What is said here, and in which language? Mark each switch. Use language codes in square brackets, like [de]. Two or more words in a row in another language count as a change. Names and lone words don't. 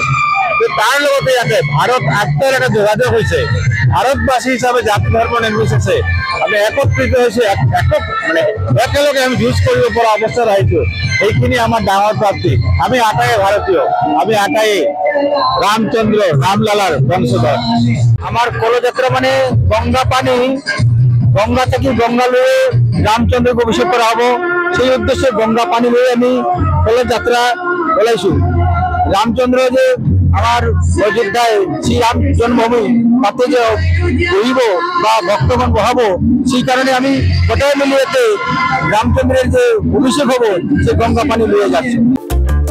[as] তাৰ লগতে ইয়াতে ভাৰত আত্মাৰ এটা যোগাযোগ হৈছে। ভাৰতবাসী হিচাপে জাতি ধৰ্ম নিৰ্বিশেষে আমি একত্ৰিত হৈছোঁ, একেলগে আমি যুঁজ কৰিব পৰা অৱস্থাত আহিছোঁ। এইখিনি আমাৰ ডাঙৰ প্ৰাপ্তি। আমি আটায়ে ভাৰতীয়, আমি আটায়ে ৰামচন্দ্ৰ ৰামলালাৰ বংশধৰ। [bn] আমার কলযাত্রা মানে গঙ্গা পানি, গঙ্গা থেকে গঙ্গালয়ে রামচন্দ্রকে অভিষেক করা হব, সেই উদ্দেশ্যে গঙ্গা পানি লয়ে আমি কলযাত্রা ওলাইছো। রামচন্দ্র যে আমার অযোধ্যায় শ্রীরাম জন্মভূমি, তাতে যে বহিব বা ভক্তগণ বহাবো, সেই কারণে আমি গোটাই মিলিয়ে রামচন্দ্রের যে অভিষেক হব, সে গঙ্গা পানি লয়ে যাচ্ছি।